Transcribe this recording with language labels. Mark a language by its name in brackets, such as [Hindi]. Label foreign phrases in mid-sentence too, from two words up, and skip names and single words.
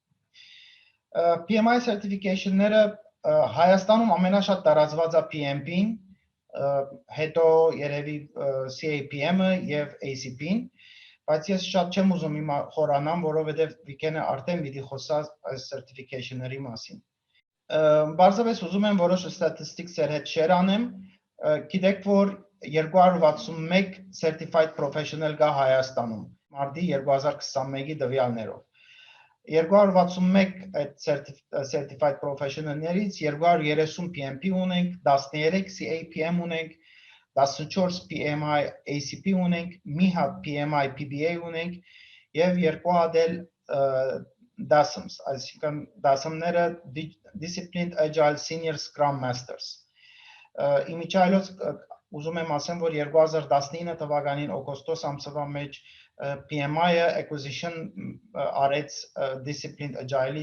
[Armenian] PMI certification-ները Հայաստանում ամենաշատ տարածված է PMP-ն, հետո երևի CAPM-ը եւ ACP-ն, բայց ես շատ չեմ ուզում հիմա խորանամ, որովհետեւ weekend-ը արդեն պիտի խոսա այս certification-ների մասին։ Բարձրապես ուզում եմ որոշ statistics-եր հետ share անեմ, գիտեք որ 261 [English] certified professional [Armenian] կա Հայաստանում, մարտի 2021-ի տվյալներով։ 261 այդ [English] certified professional- [Armenian] ներից 230 PMP ունենք, 13 CAPM ունենք, 14 PMI ACP ունենք, մի հատ PMI PBA ունենք եւ երկու հատ էլ DASMs, այսինքն DASM-ները Disciplined Agile Senior Scrum Masters։ Իմիջիայլոց ուզում եմ ասեմ, որ 2019 թվականին օգոստոս ամսվա մեջ PMI-ը acquisition արեց Disciplined Agile-ի